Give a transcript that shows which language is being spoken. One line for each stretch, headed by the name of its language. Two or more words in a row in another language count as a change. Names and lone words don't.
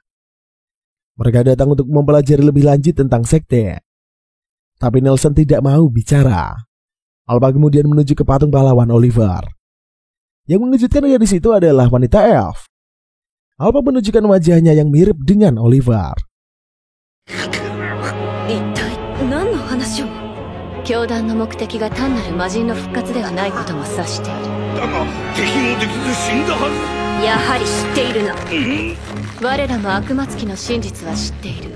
Indonesian: Mereka datang untuk mempelajari lebih lanjut tentang sekte. Tapi Nelson tidak mau bicara. Alpha kemudian menuju ke patung pahlawan Oliver. Yang mengejutkan di situ adalah wanita elf. Alpha menunjukkan wajahnya yang mirip dengan Oliver.
Japanese: 教団の目的が単なる魔人の復活ではないことも指している。だが敵もできず死んだはず。やはり知っているの。我らも悪魔つきの真実は知っている。